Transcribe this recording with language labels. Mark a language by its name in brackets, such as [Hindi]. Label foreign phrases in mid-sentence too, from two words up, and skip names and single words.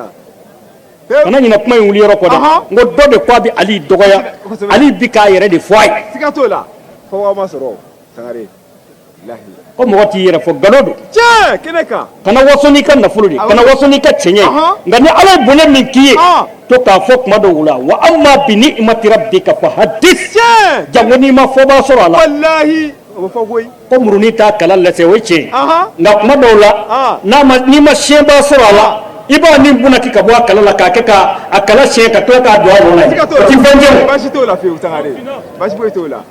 [Bambara] kana ɲina kuma in wuli yɔrɔ kɔ dɛ n ko dɔ de ko a bɛ Ali dɔgɔya Ali bi k'a yɛrɛ de fɔ a ye siga t'o la fɔ wa ma sɔrɔ Sangare wallahi ko mɔgɔ t'i yɛrɛ fɔ nkalon don tiɲɛ kɛnɛ kan kana waso n'i ka nafolo de kana waso n'i ka cɛɲɛ nka ni Ala ye bonya min k'i ye to k'a fɔ kuma dɔw la [Arabic] وأما بنعمة ربك فحدث [Bambara] jango n'i ma fɔbaa sɔrɔ a la wallahi o bɛ fɔ koyi ko murunin t'a kala lɛsɛ o ye tiɲɛ nka kuma dɔw la n'i ma siɲɛbaa sɔrɔ a la i b'a ni bunaki ka bɔ a kala la k'a kɛ k'a kala siɲɛ ka tila k'a don a yɔrɔ la o ti fɛn jɛ o baasi t'o la fiyewu Sangare baasi foyi t'o la